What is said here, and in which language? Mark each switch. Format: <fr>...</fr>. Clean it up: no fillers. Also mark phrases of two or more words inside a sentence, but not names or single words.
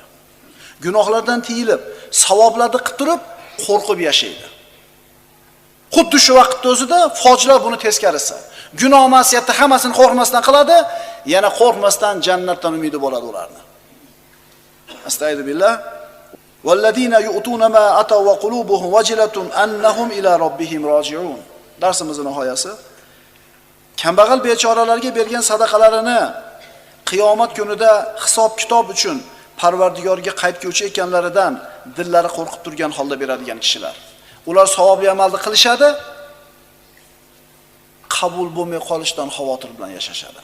<uz>Gunohlardan tiyilib, savoblarni qilib turib, qo'rqib yashaydi. Xuddi shu vaqtda o'zida fojlar buni teskarisi. Gunoh ma'siyatni hammasini qo'rqmasdan qiladi, yana qo'rqmasdan jannatdan umidi bo'ladi ularni.</uz> <ar>أستغفر الله والذين يؤتون ما آتوا وقلوبهم وجلة أنهم إلى ربهم راجعون.</ar> <uz>Darsimizning nihoyasi. Kambag'al bechoralarga bergan sadaqalarini qiyomat kunida hisob kitob uchun Parvardigorga qaytguvchi ekanlaridan dillari qo'rqib turgan holda beradigan kishilar. Ular savobli amalni qilishadi, qabul bo'lmay qolishidan xavotir bilan yashashadi.</uz>